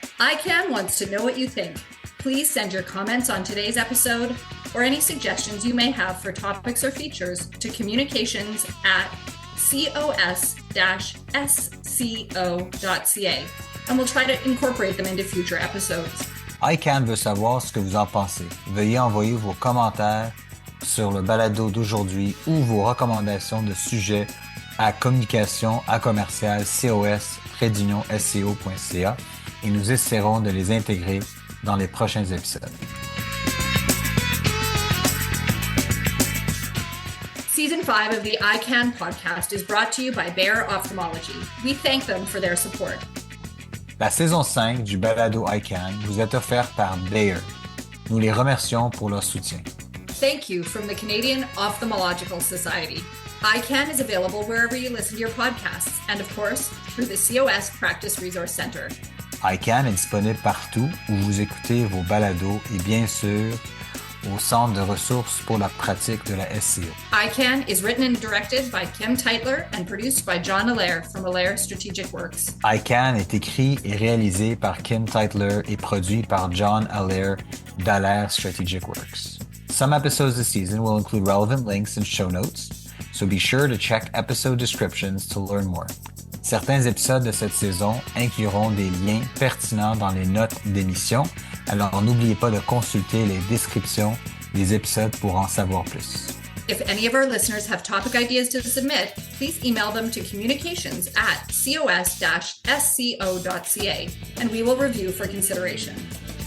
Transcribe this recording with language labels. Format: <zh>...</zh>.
<en>EyeCan wants to know what you think. Please send your comments on today's episode or any suggestions you may have for topics or features to communications@cos-sco.ca, and we'll try to incorporate them into future episodes.</en> <fr>EyeCan veut savoir ce que vous en pensez. Veuillez envoyer vos commentaires sur le balado d'aujourd'hui ou vos recommandations de sujets à communication@cos-sco.ca et nous essaierons de les intégrer dans les prochains épisodes.</fr> <en>Season 5 of the EyeCan podcast is brought to you by Bayer Ophthalmology. We thank them for their support.</en> <fr>La saison 5 du balado EyeCan vous est offerte par Bayer. Nous les remercions pour leur soutien.</fr> <en>Thank you from the Canadian Ophthalmological Society. EyeCan is available wherever you listen to your podcasts, and of course, through the COS Practice Resource Center.</en> <fr>EyeCan est disponible partout où vous écoutez vos balados et bien sûr au Centre de ressources pour la pratique de la SCO.</fr> <en>EyeCan is written and directed by Kim Teitler and produced by John Allaire from Allaire Strategic Works.</en> <fr>EyeCan est écrit et réalisé par Kim Teitler et produit par John Allaire d'Allaire Strategic Works.</fr> <en>Some episodes this season will include relevant links and show notes, so be sure to check episode descriptions to learn more.</en> <fr>Certains épisodes de cette saison incluront des liens pertinents dans les notes d'émission, alors n'oubliez pas de consulter les descriptions des épisodes pour en savoir plus.</fr> <en>If any of our listeners have topic ideas to submit, please email them to communications@cos-sco.ca and we will review for consideration.</en>